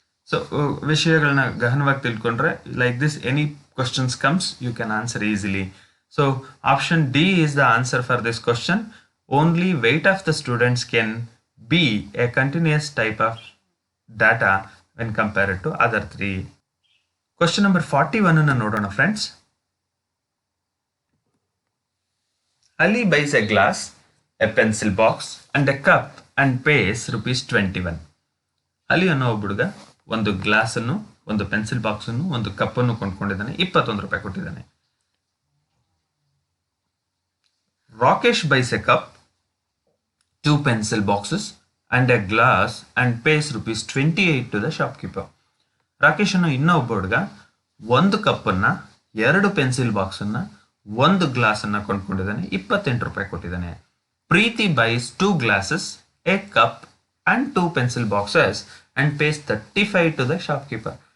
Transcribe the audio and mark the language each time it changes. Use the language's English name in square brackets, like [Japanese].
[English] So [Kannada] ವಿಷಯಗಳನ್ನ ಗಹನವಾಗಿ ತಿಳ್ಕೊಂಡ್ರೆ [English] like this any questions comes you can answer easily. So option D is the answer for this question. Only weight of the students can be a continuous type of data when compared to other three. Question number 41 [Kannada] ಅನ್ನು ನೋಡೋಣ [English] Friends. Ali buys a glass, a pencil box and a cup and pays ₹21. [Kannada] Ali ಅನ್ನೋ ಒಬ್ಬ ಹುಡುಗ ಒಂದು glass ಅನ್ನು, ಒಂದು pencil box ಅನ್ನು, ಒಂದು ಕಪ್ ಅನ್ನು ಕೊಂಡ್ಕೊಂಡಿದ್ದಾನೆ, ₹21 ಕೊಟ್ಟಿದ್ದಾನೆ. [English] Rakesh buys a cup, 2 pencil boxes and a glass and pays ₹28 to the shopkeeper. [Kannada] Rakesh ಅನ್ನು ಇನ್ನೊಬ್ಬ ಹುಡುಗ ಒಂದು ಕಪ್ ಅನ್ನ, 2 ಪೆನ್ಸಿಲ್ ಬಾಕ್ಸ್ ಅನ್ನ, ಒಂದು ಗ್ಲಾಸ್ ಅನ್ನ ಕೊಂಡ್ಕೊಂಡಿದ್ದಾನೆ, ₹28 ಕೊಟ್ಟಿದ್ದಾನೆ. [English] Preeti buys 2 glasses, a cup and 2 pencil boxes and pays $35 to the shopkeeper.